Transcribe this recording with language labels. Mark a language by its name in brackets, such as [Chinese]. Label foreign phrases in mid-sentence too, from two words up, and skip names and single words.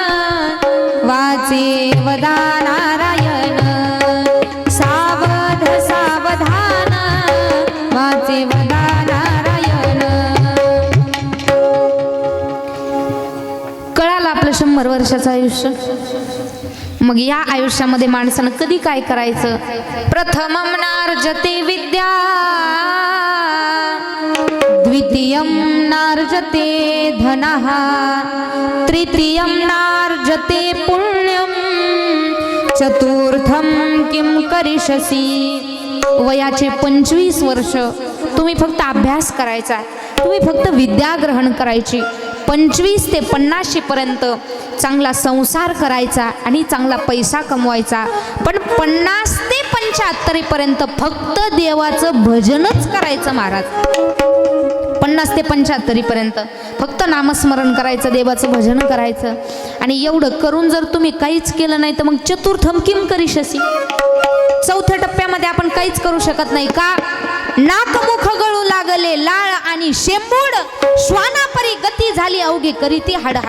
[Marathi] वाचे वदा नारायण सावध सावधान वाचे वदा नारायण कळालं आपलं 100 वर्षाचं आयुष्य मग या आयुष्यामध्ये माणसानं कधी काय करायचं [Sanskrit] प्रथमं नार्जते विद्या द्वितीयं नार्जते धनः तृतीयं नार्जते पुण्यं चतुर्थं किं करिष्यसि वयाचे [Marathi] 25 वर्ष तुम्ही फक्त अभ्यास करायचा तुम्ही फक्त विद्या ग्रहण करायची 25 ते 50 पर्यंत चांगला संसार करायचा आणि चांगला पैसा कमवायचा, पण 50 ते 75 पर्यंत फक्त देवाचं भजनच करायचं महाराज. 50 ते 75 पर्यंत फक्त नामस्मरण करायचं, देवाचं भजन करायचं. आणि एवढं करून जर तुम्ही काहीच केलं नाही तर मग [Sanskrit] चतुर्थम किम करिष्यसि, [Marathi] चौथ्या टप्प्यामध्ये आपण काहीच करू शकत नाही का? नाकमुख गळू लागले लाळ आणि शेंबूड, श्वानापरी गती झाली अवघे करीती हाडहाड.